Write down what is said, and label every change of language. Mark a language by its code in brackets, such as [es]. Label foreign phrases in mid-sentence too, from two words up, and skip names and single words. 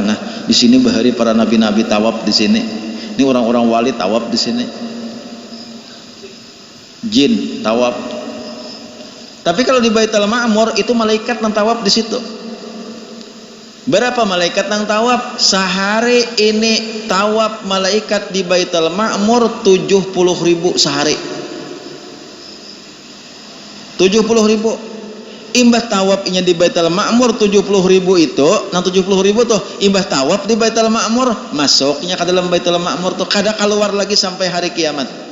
[bjn] Nah, di sini bahari para nabi-nabi tawaf di sini. Ini orang-orang wali tawaf di sini. Jin tawaf. Tapi kalau di Baitul Ma'mur itu malaikat nang tawaf di situ. Berapa malaikat nang tawaf? Sehari ini tawaf malaikat di Baitul Ma'mur 70.000 sehari. 70.000. Imbah tawafnya di Baitul Ma'mur 70.000 itu, nang 70.000 tuh imbah tawaf di Baitul Ma'mur, masuknya ke dalam Baitul Ma'mur tuh kada keluar lagi sampai hari kiamat.